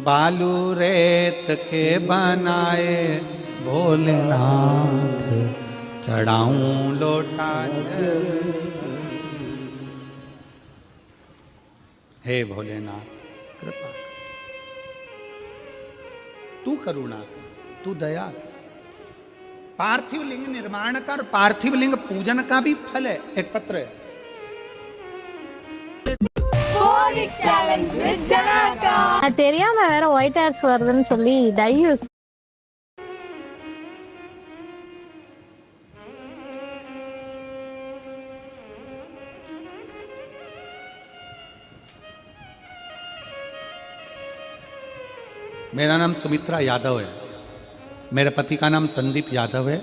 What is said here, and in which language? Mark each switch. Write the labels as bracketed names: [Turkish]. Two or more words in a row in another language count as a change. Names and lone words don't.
[Hindi] बालू रेत के बनाए भोलेनाथ, चढ़ाऊं लोटा जल भर। हे भोलेनाथ कृपा कर, तू करुणा कर, तू दया कर। पार्थिव लिंग निर्माण का और पार्थिव लिंग पूजन का भी फल है। एक पत्र है, [English] 4X challenge with Janaka. [Tamil] தெரியாம வேற [English] white hairs [Tamil] வருதுன்னு சொல்லி [English] dye use [Hindi] मेरा नाम सुमित्रा यादव है, मेरे पति का नाम संदीप यादव है।